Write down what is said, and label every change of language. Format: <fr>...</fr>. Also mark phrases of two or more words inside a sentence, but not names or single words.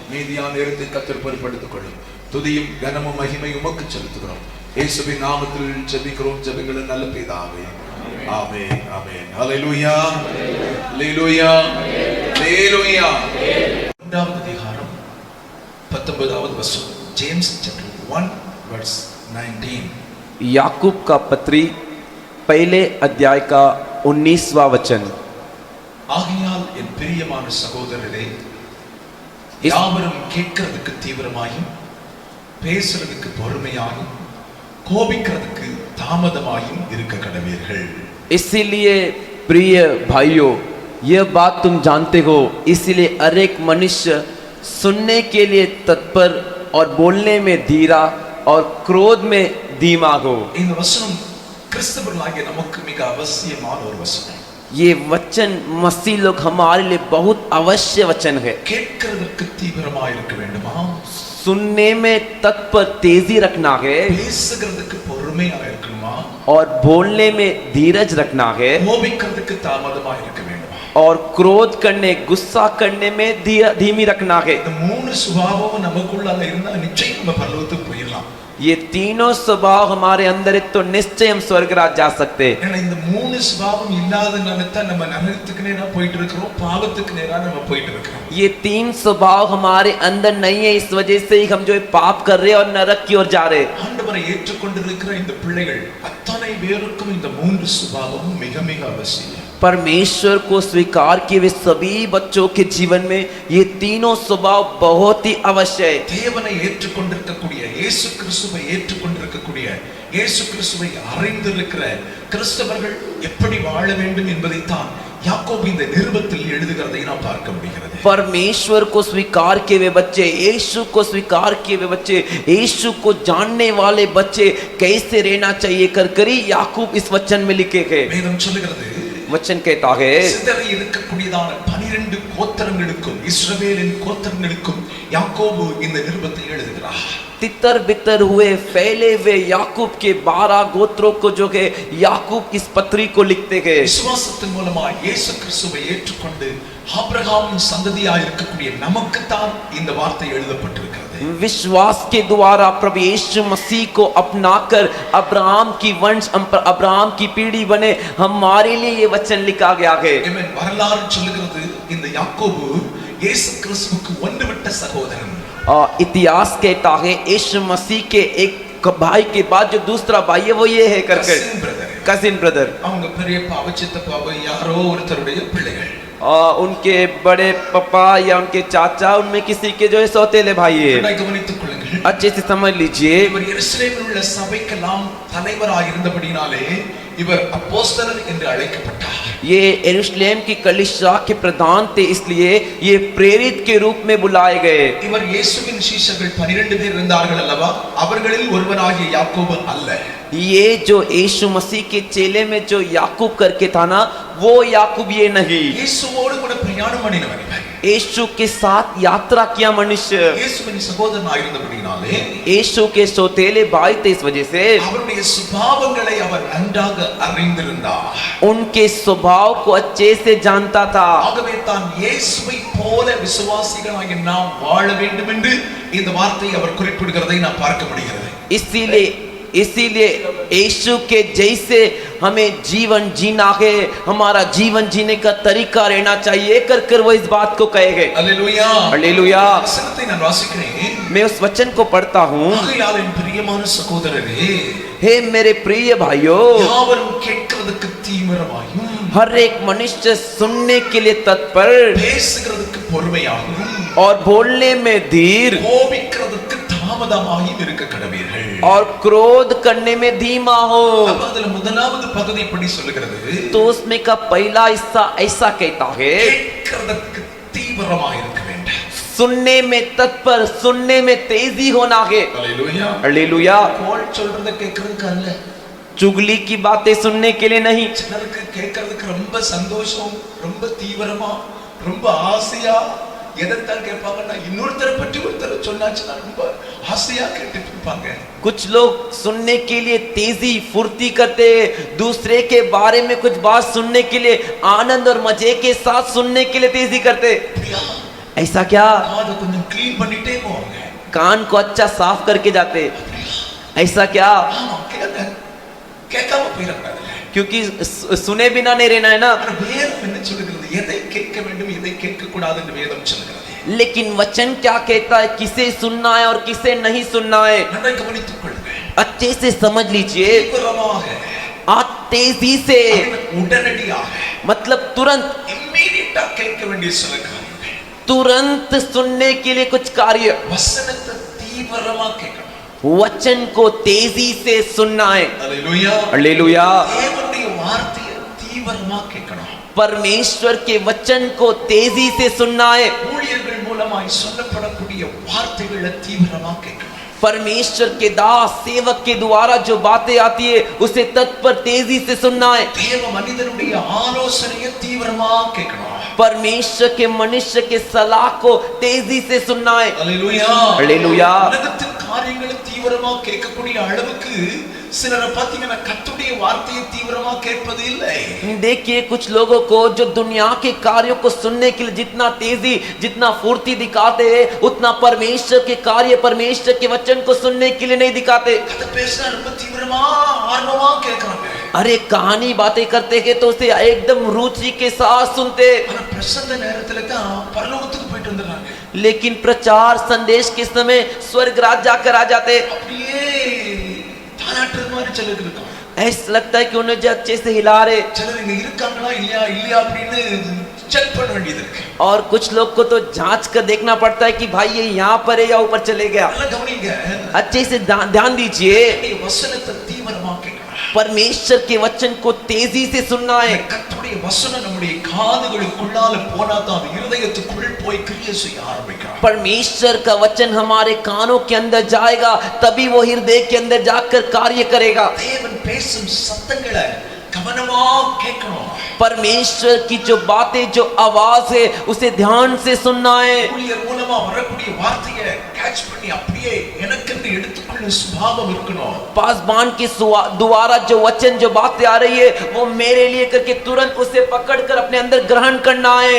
<ta>மீதியான நேரத்தை கர்த்தர் பொறுப்படுத்திக் கொள்ளும். துதியும் கனமும் மகிமை உமக்கு செலுத்துகிறோம். இயேசுவின் நாமத்தில் ஜெபிக்கிறோம். ஜெபங்கள் நல்ல பிதாவே, ஆமென், ஆமென். ஹல்லேலூயா, ஹல்லேலூயா, ஹல்லேலூயா. 1வது அதிகாரம் 19வது வசனம்.</ta> <en>ஜேம்ஸ் chapter 1 verse 19.</en> <hi>याकूब का पत्री पहले अध्याय का 19वां वचन.</hi> <ta>ஆகையால் என் பிரியமான சகோதரரே, யாவரும் கேட்கிறதுக்கு தீவிரமாயும் பேசுறதுக்கு பொறுமையாயும் கோபிக்கிறதுக்கு தாமதமாயும் இருக்க கடவீர்கள்.</ta> <hi>इसीलिए प्रिय भाइयों, यह बात तुम जानते हो, इसलिए हर एक मनुष्य सुनने के लिए तत्पर और बोलने में धीरा और क्रोध में धीमा हो.</hi> <ta>இந்த வசனம் கிறிஸ்தவர்களாகிய நமக்கு மிக அவசியமான ஒரு வசனம்.</ta> <hi>ये वचन मसीह लोग हमारे लिए बहुत अवश्य वचन है.</hi> <ta>கேட்கிறதுக்கு தீவிரமாக இருக்க வேண்டுமா?</ta> <hi>सुनने में तत्पर तेजी रखना है,</hi> <ta>பேசுகிறதுக்கு பொறுமையாக இருக்கணுமா?</ta> <hi>और बोलने में धीरज रखना है,</hi> <ta>கோபிக்கிறதுக்கு தாமதமாக இருக்க வேண்டுமா?</ta> <hi>और क्रोध करने गुस्सा करने में धीमी रखना है.</hi> <ta>இந்த மூணு சுபாவம் நமக்குள்ள இருந்தா நிச்சயம் நம்ம பரலோகத்துக்கு போயிடலாம்.</ta> <hi>ये तीनों स्वभाव हमारे अंदर है तो निश्चय हम स्वर्गराज जा सकते हैं.</hi> <ta>ஏன்னா இந்த மூணு சுபாவம் இல்லாதனால தான் நம்ம நரகத்துக்கு நேரா போயிட்டு இருக்கிறோம், பாவத்துக்கு நேரா நம்ம போயிட்டு இருக்கிறோம்.</ta> <hi>ये तीन स्वभाव हमारे अंदर नहीं है, इस वजह से ही हम जो है पाप कर रहे हैं और नरक की ओर जा रहे हैं.</hi> <ta>ஆண்டவரை ஏற்றுக்கொண்டிருக்கிற இந்த பிள்ளைகள் அத்தனை பேருக்கும் இந்த மூன்று சுபாவமும் மிக மிக அவசியம்.</ta> <hi>परमेश्वर को स्वीकार किए हुए सभी बच्चों के जीवन में ये तीनों स्वभाव बहुत ही अवश्य है.</hi> <ta>தேவனை ஏற்றுக்கொண்டிருக்கக்கூடிய, இயேசு கிறிஸ்துவை ஏற்றுக்கொண்டிருக்கக்கூடிய, இயேசு கிறிஸ்துவை அறிந்திருக்கிற கிறிஸ்தவர்கள் எப்படி வாழ வேண்டும் என்பதைத்தான் யாக்கோபு இந்த நிருபத்தில் எழுதுகிறதை நாம் பார்க்க முடிகிறது.</ta> <hi>परमेश्वर को स्वीकार किए हुए बच्चे, यीशु को स्वीकार किए हुए बच्चे, यीशु को जानने वाले बच्चे कैसे रहना चाहिए कर याकूब इस वचन में लिखे हैं.</hi> <ta>வேதம் சொல்லுகிறது,</ta> <hi>वचन कहता है,</hi> <ta>சிதறி இருக்கக்கூடியதான 12 கோத்திரங்களுக்கும் இஸ்ரவேலின் கோத்திரங்களுக்கும் யாக்கோபு இந்த நிருபத்தை எழுதுகிறார்.</ta> <hi>तितर बितर हुए फैले हुए याकूब के 12 गोत्रों को जो है याकूब इस पत्री को लिखते हैं.</hi> <ta>விசுவாசத்தின் மூலமா இயேசு கிறிஸ்துவை ஏற்றுக்கொண்டு ஆபிரகாமின் சந்ததியாய் இருக்கக்கூடிய நமக்கு தான் இந்த வார்த்தை எழுதப்பட்டிருக்கிறது.</ta> <hi>विश्वास के द्वारा प्रभु यीशु मसीह को अपनाकर अब्राहम की वंश अब्राहम की पीढ़ी बने हमारे लिए ये वचन लिखा गया है.</hi> <ta>ஆமென். வரலாறு சொல்லுகிறது, இந்த யாக்கோபு இயேசு கிறிஸ்துவுக்கு ஒன்றுவிட்ட சகோதரன்.</ta> <hi>इतिहास कहता है यीशु मसीह के एक भाई के बाद जो दूसरा भाई है वो ये है करके</hi> <en>cousin brother.</en> <ta>அவங்க பெரியப்பா சித்தப்பா யாரோ ஒருத்தருடைய பிள்ளைகள்.</ta> <hi>उनके बड़े पापा या उनके चाचा उनमें किसी के जो है सौतेले भाई है.</hi> <ta>கவனித்துக் கொள்ளுங்கள்.</ta> <hi>अच्छे से समझ लीजिए,</hi> <ta>இவர் எருசலேமில் உள்ள சபைக்கெல்லாம் தலைவராக இருந்தபடினாலே இவர் அப்போஸ்தலர் என்று அழைக்கப்பட்டார்.</ta> <hi>ये यरूशलेम की कलीसिया के प्रधान थे, इसलिए ये प्रेरित के रूप में बुलाए गए।</hi> <ta>இவர் இயேசுவின் சீஷர்கள் 12 பேர் இருந்தார்கள் அல்லவா, அவர்களில் ஒருவனாகிய யாக்கோபு அல்ல.</ta> <hi>ये जो यीशु मसीह के चेले में जो याकूब करके था ना, वो याकूब ये नहीं।</hi> <ta>இயேசுவோடு கூட பிரயாணம் பண்ணினவர் இவர்.</ta> <hi>यीशु के साथ यात्रा किया मनुष्य,</hi> <ta>இயேசுவின் சகோதரனாக இருந்தபடினாலே</ta> <hi>यीशु के सौतेले भाई थे, इस वजह से</hi> <ta>அவருடைய சுபாவங்களை அவர் நன்றாக அறிந்திருந்தார்.</ta> <hi>उनके स्वभाव को अच्छे से जानता था।</hi> <ta>ஆகவே தான் இயேசுவை போல விசுவாசிகளாகிய நாம் வாழ வேண்டும் என்று இந்த வார்த்தையை அவர் குறிப்பிடுகிறதை நாம் பார்க்க முடிகிறது.</ta> <hi>इसीलिए यीशु के जैसे हमें जीवन जीना है, हमारा जीवन जीने का तरीका रहना चाहिए, कर वो इस बात को कहेंगे।</hi> <ta>அல்லேலூயா</ta> <hi>हालेलूया।</hi> <ta>வசனத்தை நான் வாசிக்கிறேன்.</ta> <hi>मैं उस वचन को पढ़ता हूँ।</hi> <ta>ஆகையால் என் பிரியமான சகோதரரே,</ta> <hi>हे मेरे प्रिय भाइयों,</hi> <ta>யாவரும் கேட்கிறதுக்கு தீவிரமாயும்,</ta> <hi>हर एक मनुष्य सुनने के लिए तत्पर</hi> <ta>பேசுகிறதுக்கு பொறுமையாகவும்,</ta> <hi>और बोलने में धीर</hi> <ta>கோபிக்கிறதுக்கு தாமதமாயும் இருக்க கடவீர்கள்.</ta> <hi>और क्रोध करने में धीमा हो।</hi> <ta>அப்ப அதுல முதலாவது பகுதி இப்படி சொல்லுகிறது,</ta> <hi>तो उसमें का पहला हिस्सा ऐसा कहता है,</hi> <ta>கேட்கிறதுக்கு தீவிரமாக இருக்க வேண்டும்.</ta> <hi>सुनने में तत्पर, सुनने में तेजी होना है।</hi> <ta>அல்லேலூயா.</ta> <hi>हालेलुया।</hi> <ta>கோல் சொல்றத கேட்கிறதுக்கு அல்ல,</ta> <hi>चुगली की बातें सुनने के लिए नहीं।</hi> <ta>சிலருக்கு கேட்கறதுக்கு ரொம்ப சந்தோஷம், ரொம்ப தீவிரமா, ரொம்ப ஆசையா எதைத்தான் கேட்பாங்கன்னா, இன்னொருத்தரை பற்றி ஒருத்தர் சொன்னாச்சுன்னா ரொம்ப ஆசையா கேட்டுட்டு இருப்பாங்க.</ta> <hi>कुछ लोग सुनने के लिए तेजी फुर्ती करते, दूसरे के बारे में कुछ बात सुनने के लिए आनंद और मजे के साथ सुनने के लिए तेजी करते।</hi> <ta>அப்படியா?</ta> <hi>ऐसा क्या?</hi> <ta>காதை கொஞ்சம் க்ளீன் பண்ணிட்டே போவாங்க.</ta> <hi>कान को अच्छा साफ करके जाते। ऐसा क्या?</hi> <ta>ஆமா, கேட்காம போயிடக்கூடாது.</ta> <hi>क्योंकि सुने बिना नहीं रहना है ना।</hi> <ta>ஆனா வேதம் என்ன சொல்லுகிறது? எதை கேட்க வேண்டும், எதை கேட்க கூடாது என்று வேதம் சொல்லுகிறது.</ta> <hi>लेकिन वचन क्या कहता है, किसे सुनना है और किसे नहीं सुनना है।</hi> <ta>நன்றாக கவனித்துக் கொள்ளுங்க.</ta> <hi>अच्छे से समझ लीजिए।</hi> <ta>தீவிரமாக,</ta> <hi>आप तेजी से,</hi> <ta>உடனடியாக,</ta> <hi>मतलब तुरंत,</hi> <ta>இம்மீடியட்டா கேட்க வேண்டிய சில காரியங்கள்.</ta> <hi>तुरंत सुनने के लिए कुछ कार्य,</hi> <ta>வசனத்தை தீவிரமா கேட்கணும்.</ta> <hi>वचन को तेजी से सुनना है।</hi> <ta>அல்லேலூயா.</ta> <hi>हालेलुया।</hi> <ta>தேவனுடைய வார்த்தையை தீவிரமா கேட்கணும்.</ta> <hi>परमेश्वर के वचन को तेजी से सुनना है।</hi> <ta>ஊழியர்கள் மூலமாய் சொல்லப்படக்கூடிய வார்த்தைகளை தீவிரமா கேட்கணும்.</ta> <hi>परमेश्वर के दास सेवक के द्वारा जो बातें आती है, उसे तत्पर तेजी से सुनना है।</hi> <ta>தேவ மனிதனுடைய ஆலோசனையை தீவிரமா கேட்கணும்.</ta> <hi>परमेश्वर के मनुष्य के सलाह को तेजी से सुनना है।</hi> <ta>அல்லேலூயா.</ta> <hi>हालेलुया।</hi> <ta>உலகத்தின் காரியங்களை தீவிரமா கேட்கக்கூடிய அளவுக்கு சிலரை பார்த்தீங்கன்னா கர்த்தருடைய வார்த்தையை தீவிரமா கேட்பது இல்லை.</ta> <hi>देखिए कुछ लोगों को जो दुनिया के कार्यों को सुनने के लिए जितना तेजी, जितना फुर्ती दिखाते हैं, उतना परमेश्वर के कार्य, परमेश्वर के वचन को सुनने के लिए नहीं दिखाते।</hi> <ta>கதை பேசினா ரொம்ப தீவிரமா ஆர்வமா கேட்கறாங்க.</ta> <hi>अरे कहानी बातें करते हैं तो उसे एकदम रुचि के साथ सुनते,</hi> <ta>ஆனா பிரசந்த நேரத்துல தான் பரலோகத்துக்கு போயிட்டு வந்துறாங்க.</ta> <hi>लेकिन प्रचार संदेश के समय स्वर्ग राज जाकर आ जाते।</hi> <ta>அப்படியே தாலாட்டுற மாதிரி சிலருக்கு இருக்கும்.</ta> <hi>ऐसा लगता है कि उन्हें जो अच्छे से हिला रहे,</hi> <ta>சிலர் இங்க இருக்காங்களா இல்லையா இல்லையா அப்படின்னு செக் பண்ண வேண்டியது இருக்கு.</ta> <hi>और कुछ लोग को तो जांच कर देखना पड़ता है कि भाई ये यहाँ पर है या ऊपर चले गया।</hi> <ta>நல்லா கவனிங்க.</ta> <hi>अच्छे से ध्यान दीजिए।</hi> <ta>இந்த வசனத்தை தீவிரமா கேட்கணும்.</ta> <hi>परमेश्वर के वचन को तेजी से सुनना है।</hi> <ta>கர்த்தருடைய வசனம் நம்முடைய காதுகளுக்குள்ளால போனா தான் அது இருதயத்துக்குள் போய் கிரியை செய்ய ஆரம்பிக்கும்.</ta> <hi>परमेश्वर का वचन हमारे कानों के अंदर जाएगा, तभी वो हृदय के अंदर जाकर कार्य करेगा।</hi> <ta>தேவன் பேசும் சத்தங்களை கவனமா கேட்கணும்.</ta> <hi>परमेश्वर की जो बातें, जो आवाज है, उसे ध्यान से सुनना है।</hi> <ta>ஊழியர் மூலமா வரக்கூடிய வார்த்தையை கேட்ச் பண்ணி அப்படியே எனக்கென்று எடுத்துக்கொள்ளும் சுபாவம் இருக்கணும்.</ta> <hi>पासबान के द्वारा जो वचन, जो बातें आ रही है, वो मेरे लिए करके तुरंत उसे पकड़कर अपने अंदर ग्रहण करना है।</hi>